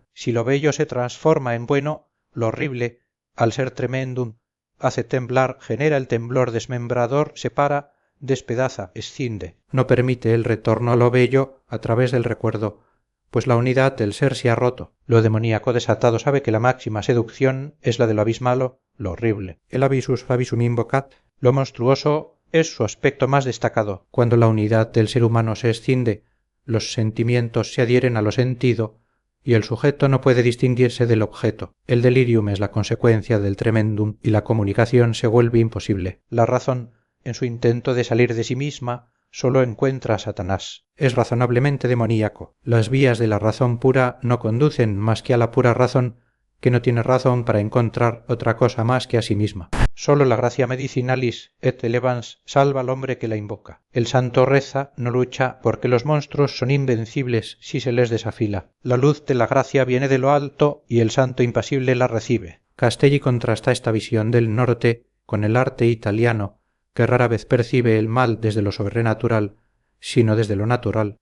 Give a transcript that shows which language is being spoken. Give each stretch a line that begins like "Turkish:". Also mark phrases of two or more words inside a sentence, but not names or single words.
Spanish: Si lo bello se transforma en bueno, lo horrible, al ser tremendum, hace temblar, genera el temblor desmembrador, separa, despedaza, escinde. No permite el retorno a lo bello a través del recuerdo, pues la unidad del ser se ha roto. Lo demoníaco desatado sabe que la máxima seducción es la de lo abismalo, lo horrible.
Latin: El abisus fabisum invocat,
Spanish: lo monstruoso, es su aspecto más destacado. Cuando la unidad del ser humano se escinde, los sentimientos se adhieren a lo sentido y el sujeto no puede distinguirse del objeto. El delirium es la consecuencia del tremendum y la comunicación se vuelve imposible. La razón, en su intento de salir de sí misma, solo encuentra a Satanás. Es razonablemente demoníaco. Las vías de la razón pura no conducen más que a la pura razón, que no tiene razón para encontrar otra cosa más que a sí misma. Solo la gracia
Latin: medicinalis et elevans
Spanish: salva al hombre que la invoca. El santo reza, no lucha, porque los monstruos son invencibles si se les desafila. La luz de la gracia viene de lo alto y el santo impasible la recibe. Castelli contrasta esta visión del norte con el arte italiano, que rara vez percibe el mal desde lo sobrenatural, sino desde lo natural.